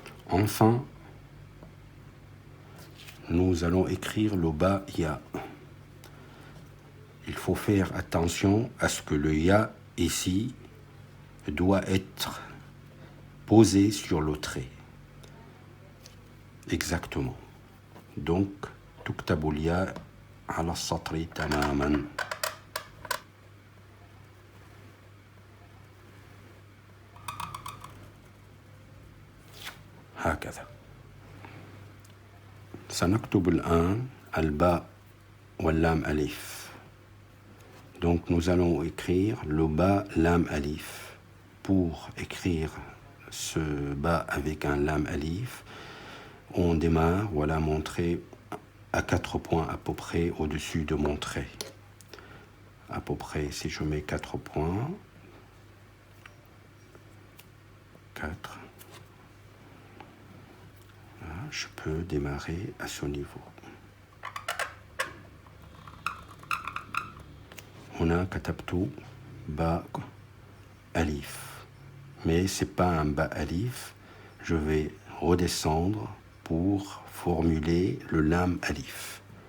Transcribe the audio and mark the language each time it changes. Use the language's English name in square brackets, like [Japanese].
[French] Enfin, nous allons écrire le bas ya. Il faut faire attention à ce que le ya ici doit être posé sur le trait. Exactement. [Arabic] Donc, تكتب الياء على السطر تماما. هكذا. سنكتب الآن الباء واللام ألف. [French] Donc nous allons écrire le bas lam alif. Pour écrire ce bas avec un lam alif, on démarre, voilà, mon trait à 4 points à peu près au-dessus de mon trait. À peu près, si je mets 4 points, 4, je peux démarrer à ce niveau. [Arabic] هنا كتبت باء ألif. [French] Mais ce n'est pas un bas alif. Je vais redescendre pour formuler le lam alif.